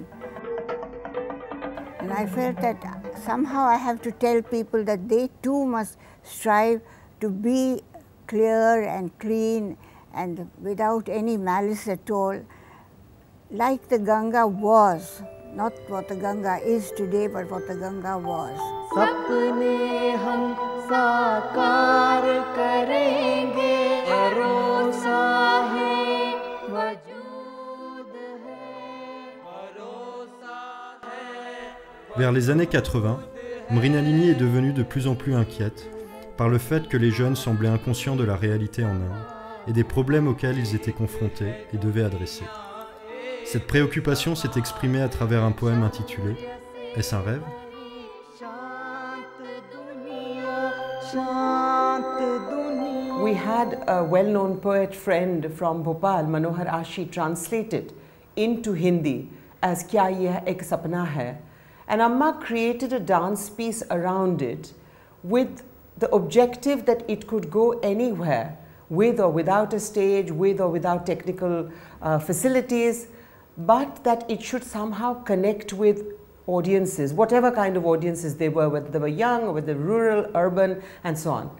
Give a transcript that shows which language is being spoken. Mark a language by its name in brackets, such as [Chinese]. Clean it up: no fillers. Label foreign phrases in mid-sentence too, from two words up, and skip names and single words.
[English] And I felt that somehow I have to tell people that they too must strive to be clear and clean and without any malice at all, like the Ganga was, not what the Ganga is today, but what the Ganga was. [Hindi] सपने हम साकार करेंगे, भरोसा है वजूद है, भरोसा है. [French] Vers les années 80, Mrinalini est devenue de plus en plus inquiète par le fait que les jeunes semblaient inconscients de la réalité en Inde et des problèmes auxquels ils étaient confrontés et devaient adresser. Cette préoccupation s'est exprimée à travers un poème intitulé « Est-ce un rêve ?» [English] We had a well-known poet friend from Bhopal, Manohar Ashi, translated into Hindi as Kya Ye Ek Sapna Hai, and Amma created a dance piece around it with the objective that it could go anywhere, with or without a stage, with or without technical facilities, but that it should somehow connect with audiences, whatever kind of audiences they were, whether they were young or whether rural, urban, and so on.